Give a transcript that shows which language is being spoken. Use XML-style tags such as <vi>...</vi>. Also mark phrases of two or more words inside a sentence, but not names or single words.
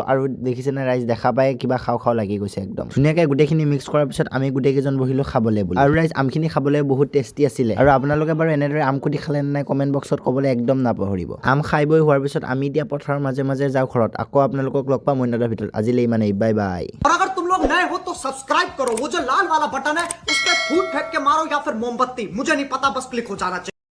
<as>আৰু দেখিছেনে ৰাইজ, দেখা পাই কিবা খাওঁ খাওঁ লাগি গৈছে একদম। ধুনীয়াকৈ গোটেইখিনি মিক্স কৰাৰ পিছত আমি গোটেইকেইজন বহিলোঁ খাবলৈ বুলি। আৰু ৰাইজ, আমখিনি খাবলৈ বহুত টেষ্টি আছিলে। আৰু আপোনালোকে বাৰু এনেদৰে আম কুটি খালে নে নাই</as> <en>comment box</en> <as>ক'বলৈ একদম নাপাহৰিব। আম খাই বৈ হোৱাৰ পিছত আমি এতিয়া পথাৰৰ মাজে মাজে যাওঁ ঘৰত। আকৌ আপোনালোকক লগ পাম অন্য এটা ভিডিঅ'ত। আজিলৈ ইমানেই,</as> <en>bye bye.</en> <hi>और अगर तुम लोग नए हो तो सब्सक्राइब करो, वो जो लाल वाला बटन है उस पर फूट फेंक के मारो या फिर मोमबत्ती, मुझे नहीं पता, बस क्लिक हो जाना चाहिए।</hi>